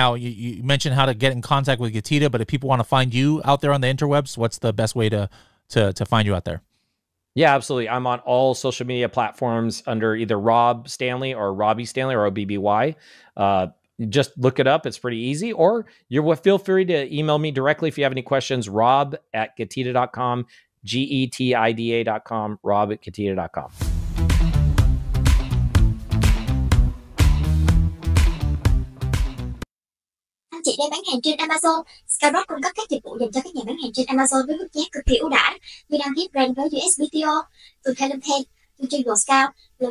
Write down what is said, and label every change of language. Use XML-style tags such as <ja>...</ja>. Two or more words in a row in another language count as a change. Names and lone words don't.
<en>Now, you mentioned how to get in contact with Getida, but if people want to find you out there on the interwebs, what's the best way to find you out there? Yeah, absolutely. I'm on all social media platforms under either Rob Stanley or Robbie Stanley or OBBY. Just look it up. It's pretty easy. Or feel free to email me directly if you have any questions, rob@getida.com, GETIDA.com, rob@getida.com.</en> <vi>Anh chị đang bán hàng trên Amazon. Scout cung cấp các dịch vụ dành cho các nhà bán hàng trên Amazon với mức giá cực kỳ ưu đãi như đăng ký brand với USBTO, từ Helium 10, từ Jungle Scout, Logistics và Warehouse.</vi>